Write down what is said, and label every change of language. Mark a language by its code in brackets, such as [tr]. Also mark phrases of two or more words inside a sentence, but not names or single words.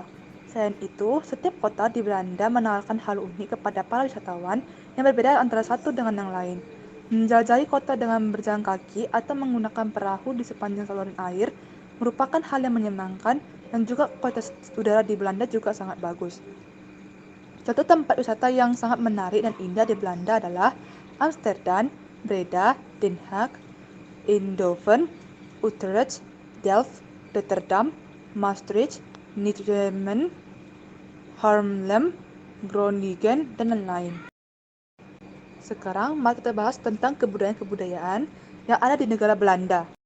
[id] Selain itu, setiap kota di Belanda menawarkan hal unik kepada para wisatawan yang berbeda antara satu dengan yang lain. Menjelajahi kota dengan berjalan kaki atau menggunakan perahu di sepanjang saluran air merupakan hal yang menyenangkan dan juga kualitas udara di Belanda juga sangat bagus. Satu tempat wisata yang sangat menarik dan indah di Belanda adalah Amsterdam, Breda, Den Haag, Eindhoven, Utrecht, Delft, Rotterdam, Maastricht, Nijmegen, Haarlem, Groningen, dan lain-lain. Sekarang mari kita bahas tentang kebudayaan-kebudayaan yang ada di negara Belanda.